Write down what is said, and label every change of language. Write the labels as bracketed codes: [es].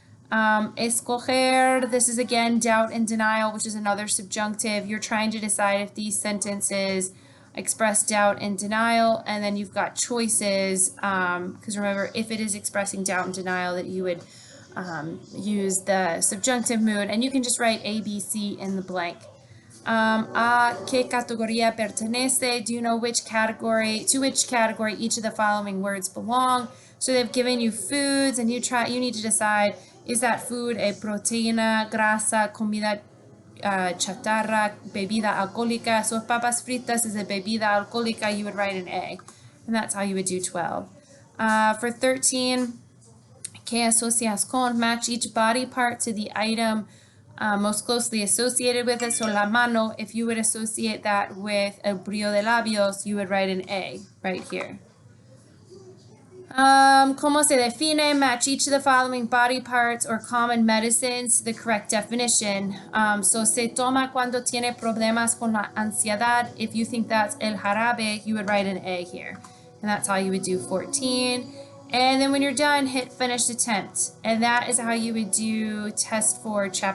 [en] Escoger, this is again doubt and denial, which is another subjunctive. You're trying to decide if these sentences express doubt and denial, and then you've got choices, because remember, if it is expressing doubt and denial, that you would use the subjunctive mood, and you can just write A, B, C in the blank. [es] A qué categoría pertenece? [en] Do you know which category, to which category each of the following words belong? So they've given you foods, and you need to decide, is that food a proteína, grasa, comida chatarra, bebida alcohólica? So if papas fritas is a bebida alcohólica, you would write an A. And that's how you would do 12. For 13, [es] que asocias con? [en] Match each body part to the item most closely associated with it. So la mano, if you would associate that with el brillo de labios, you would write an A right here. [es] Como se define? [en] Match each of the following body parts or common medicines to the correct definition. [es] So se toma cuando tiene problemas con la ansiedad. [en] If you think that's el jarabe, you would write an A here. And that's how you would do 14. And then when you're done, hit finish attempt. And that is how you would do test 4, chapter